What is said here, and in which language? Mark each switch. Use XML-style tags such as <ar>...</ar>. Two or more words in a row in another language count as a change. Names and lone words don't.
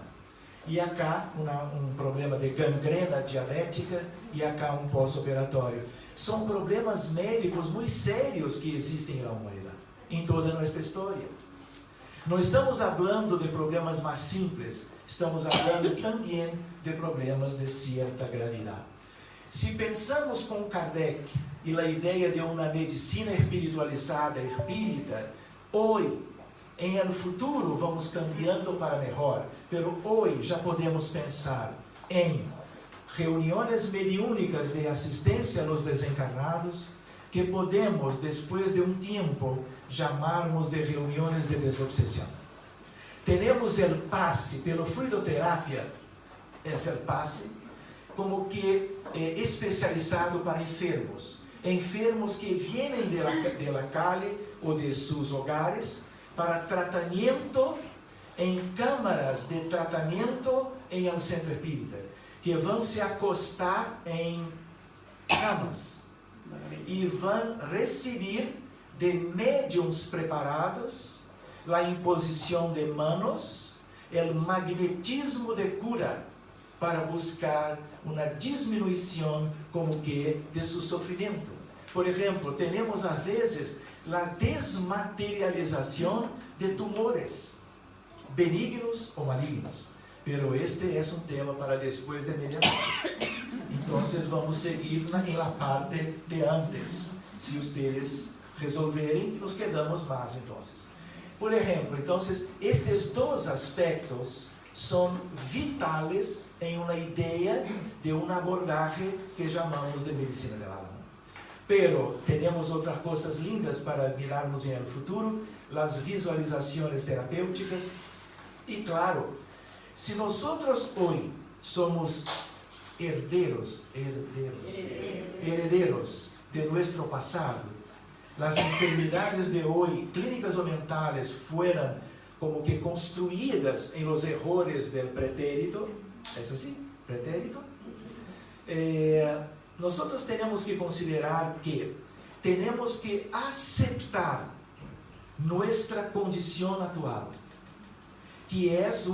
<es>Y acá un problema de gangrena diabética y acá un pós-operatório. Son problemas médicos muy serios que existen en la humanidad, en toda nuestra historia. No estamos hablando de problemas más simples, estamos hablando también de problemas de cierta gravedad. Si pensamos con Kardec</es> <pt>e a ideia de uma medicina espiritualizada, espírita, hoje, em</pt> <es>el futuro,</es> <pt>vamos cambiando para melhor, pero hoje já podemos pensar em reuniões mediúnicas de assistência aos desencarnados, que podemos, depois de um tempo, chamarmos de reuniões de desobsessão. Temos o passe pela fluidoterapia, esse é o passe, como que especializado para enfermos.</pt> <es>Enfermos que vienen de la calle o de sus hogares para tratamiento en cámaras de tratamiento en el centro espírita, que van se acostar en camas y van recibir de médiums preparados la imposición de manos, el magnetismo de cura para buscar</es> <pt>uma diminuição como que de seu sofrimento. Por exemplo, temos às vezes a desmaterialização de tumores, benignos ou malignos. Pero este é um tema para depois de medianoche. Então, vamos seguir na parte de antes. Se vocês resolverem,</pt> <es>nos quedamos</es> <pt>mais. Então, por exemplo, estes dois aspectos são vitales em uma ideia de uma abordagem que chamamos de medicina</pt> <es>del alma.</es> <pt>Pero temos outras coisas lindas para mirarmos em</pt> <es>el futuro,</es> <pt>as visualizações terapêuticas. E claro, se nós hoje somos herederos de nosso passado, as enfermidades de hoje, clínicas ou mentales, foram como que construídas</pt> <es>en los errores del pretérito. ¿Es así? ¿Pretérito? Nosotros tenemos que considerar que tenemos que aceptar nuestra condición actual, que es</es>